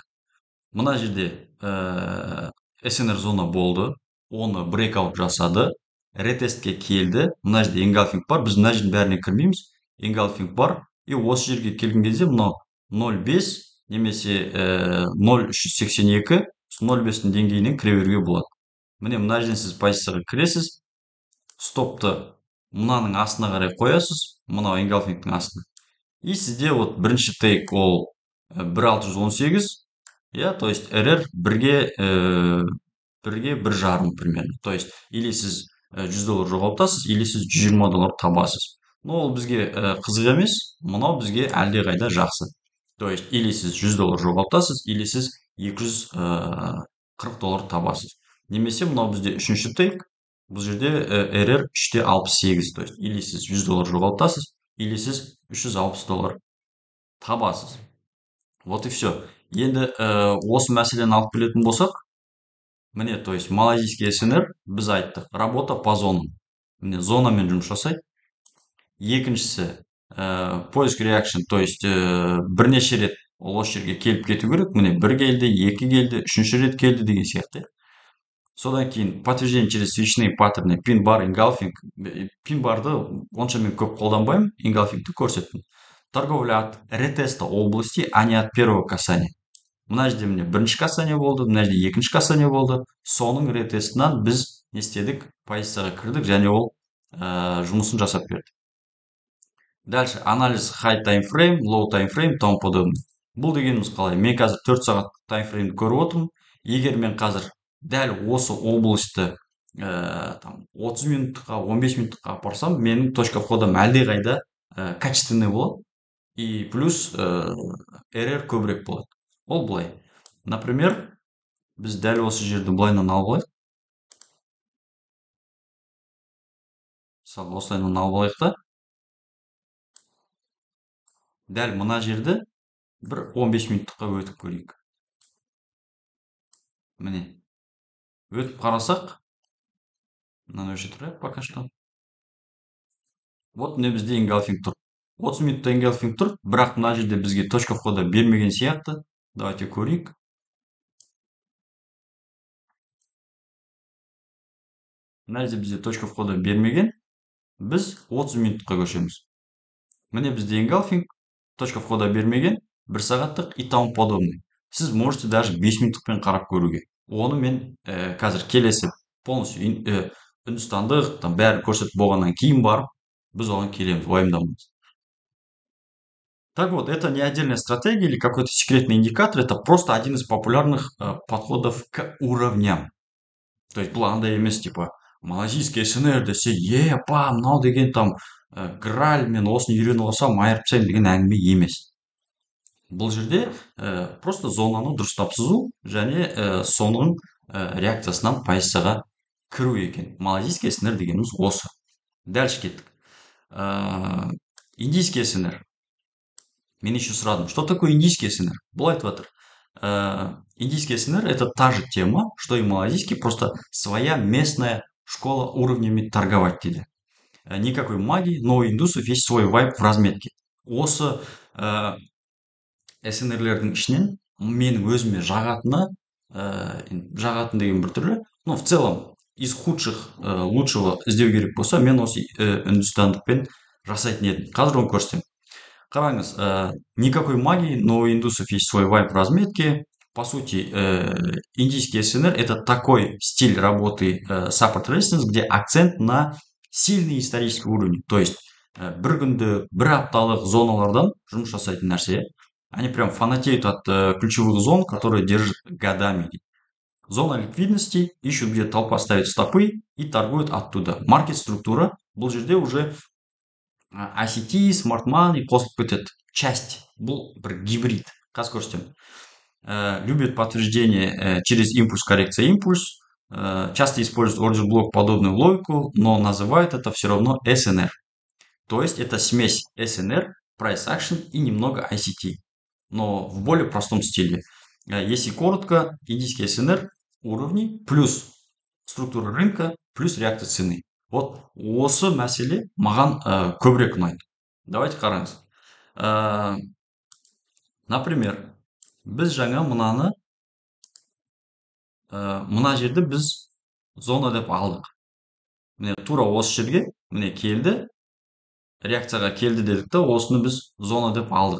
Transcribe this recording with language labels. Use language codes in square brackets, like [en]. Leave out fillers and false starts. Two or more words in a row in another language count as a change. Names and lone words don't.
[kk] Мына жерде снр зона болды, оны брейкаут жасады, ретестке келді, мына жерде engulfing бар, біз мына жердің бәріне кірмейміз, engulfing бар, и осы жерге келген кезде мынау 0,5 немесе 0,382, 0,5-тің деңгейінен кіре беруге болады. Міне мына жерден сіз позицияға кіресіз, стопты мынаның астына қарай қоясыз, мынау engulfingтің астына. И сізде вот бірінші тейк ол 1,618, иә, [ru] то есть РР бірге 1,5 примерно. То есть или [kk] сіз $100 жоғалтасыз, или сіз $120 табасыз. Но ол бізге қызық емес, мынау бізге әлде қайда жақсы. [ru] То есть или [kk] сіз $100 жоғалтасыз, или сіз $240 табасыз. Немесе мынау бізде үшінші тейк, бұл жерде РР 3,68. [ru] То есть или [kk] сіз $100 жоғалтасыз, или сіз $360 табасыз. [ru] Вот и все. [kk] Енді осы мәселені алып келетін болсақ, міне, [ru] то есть малайзийский снр [kk] біз айттық, [ru] работа по зонам. [kk] Міне зонамен жұмыс жасайды. Екіншісі [ru] поиск реакшн, то есть [kk] бірнеше рет ол осы жерге келіп кету керек. Міне бір келді, екі келді, үшінші рет келді деген сияқты. [ru] Содан кейін подтверждение через свечные паттерны, пин-бар, engulfing. [kk] Пин-барды онша мен көп қолданбаймын, engulfingті көрсеттім. [ru] Торговля от ретеста области, а не от первого касания. [kk] Мына жерде міне бірінші касание болды, мына жерде екінші касание болды. Соның ретестінен біз не істедік? Позицияға кірдік, және ол жұмысын жасап берді. [ru] Дальше анализ [en] high time frame, low time frame, [ru] тому подобное. [kk] Бұл дегеніміз қалай? Мен қазір 4 сағат таймфреймді көріп отырмын. Егер мен қазір дәл осы областы 30 минуттыққа, 15 минуттыққа апарсам, менің [ru] точка входам [kk] әлде қайда качественный болады. И плюс РР көбірек болады. Ол былай. Например, біз дәл осы жерді былайынан алып алайық. Мысалы, осылайынан алып алайық та. Дәл мына жерді бір 15 минуттыққа өтіп көрейік. Міне. Өтіп қарасақ, мынаны өшіріп тұрайық [ru] пока что. [kk] Вот міне бізде engulfing тұр. 30 минутта engulfing тұр, бірақ мына жерде бізге [ru] точка входа [kk] бермеген сияқты. Давайте көрейік. Мына жерде бізде [ru] точка входа [kk] бермеген. Біз 30 минутқа көшеміз. Міне бізде engulfing, [ru] точка входа [kk] бермеген, 1 сағаттық [ru] и тому подобный. [kk] Сіз [ru] можете даже [kk] 5 минуттықпен қарап көруге. Оны мен қазір келесі полностью үндістандық бәрін көрсетіп болғаннан кейін барып, біз оған келеміз, уайымдамаңыз. [ru] Так вот, это не отдельная стратегия или какой-то секретный индикатор, это просто один из популярных подходов к уровням. То есть [kk] бұл андай емес, типа, [ru] малазийский СНР [kk] десе, па, мынау деген [ru] там граль, [kk] мен осыны үйреніп алсам айырып тастаймын деген әңгіме емес. Бұл жерде просто зонаны дұрыстап сызу және соның реакциясынан позицияға кіру екен. [ru] Малазийский СНР [kk] дегеніміз осы. Дальше кеттік. [ru] Индийский СНР. [kk] Мен еще сұрадым, [ru] что такое индийский СНР? [kk] Бұл айтып жатыр. [ru] Индийский СНР это та же тема, что и малазийский, просто своя местная школа уровнями торговать дейді. Никакой магии, но у индусов есть свой вайб в разметке. [kk] Осы СНРлердің ішінен менің өзіме жағатыны деген бір түрлі, [ru] но в целом из худших лучшего [kk] іздеу керек болса, мен осы үндістандықпен жасайтын едім. Қазір оны көрсетемін. Қараңыз, [ru] никакой магии, но у индусов есть свой вайб в разметке. По сути, индийский СНР это такой стиль работы [en] support resistance, [ru] где акцент на сильный исторический уровень. То есть [kk] бір күнді, бір апталық зоналардан жұмыс жасайтын нәрсе. [ru] Они прям фанатеют от ключевых зон, которые держат годами. Зона ликвидности, ищут, где толпа ставит стопы и торгуют оттуда. [kk] Маркет-структура, бұл жерде уже ICT, Smart Money қосылып кетеді. Часть, бұл бір гибрид. Қазір көрсетемін. [ru] Любит подтверждение через импульс, коррекция, импульс. Часто используют order блок подобную логику, но называют это все равно SNR. То есть это смесь SNR, [en] Price Action [ru] и немного ICT. Но в более простом стиле. Если коротко, индийский СНР уровни плюс структура рынка плюс реакция цены. [kk] Вот осы мәселе маған көбірек ұнайды. Давайте қараңыз. Например, біз жаңа мынаны мына жерді біз зона деп алдық. Міне тура осы жерге міне келді, реакцияға келді дедік та, осыны біз зона деп алдық.